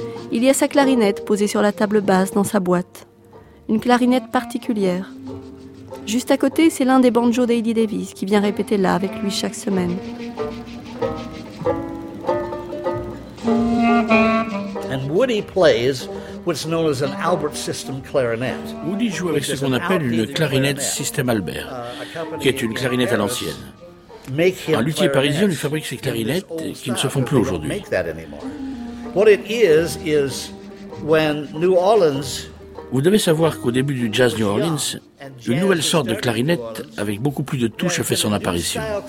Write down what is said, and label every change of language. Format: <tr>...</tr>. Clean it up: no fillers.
<fr>Il y a sa clarinette posée sur la table basse dans sa boîte. Une clarinette particulière. Juste à côté, c'est l'un des banjos d'Eddie Davis qui vient répéter là avec lui chaque semaine.</fr> <en>And Woody plays what's known as an Albert System clarinet.</en> <fr>Woody joue avec ce qu'on appelle une clarinette système Albert, qui est une clarinette à l'ancienne. Un luthier parisien lui fabrique ses clarinettes qui ne se font plus aujourd'hui.</fr> <en>What it is when New Orleans.</en> <fr>Vous devez savoir qu'au début du jazz New Orleans, une nouvelle sorte de clarinette avec beaucoup plus de touches a fait son apparition.</fr>